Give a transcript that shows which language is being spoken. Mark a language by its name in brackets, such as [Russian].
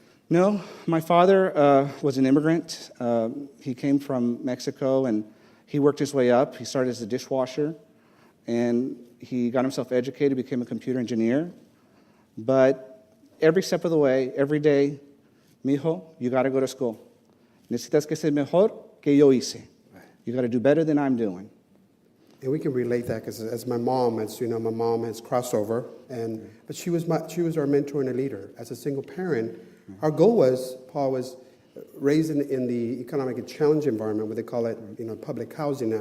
[English] No, my father was an immigrant. He came from Mexico, and he worked his way up. He started as a dishwasher, and he got himself educated, became a computer engineer. But every step of the way, every day, mijo, you got to go to school. [Spanish] Necesitas que ser mejor que yo hice. [English] You got to do better than I'm doing. And we can relate that because as my mom, as you know, my mom has crossover, but she was our mentor and a leader. As a single parent, our goal was, Paul was raised in the economic challenge environment, where they call it, public housing.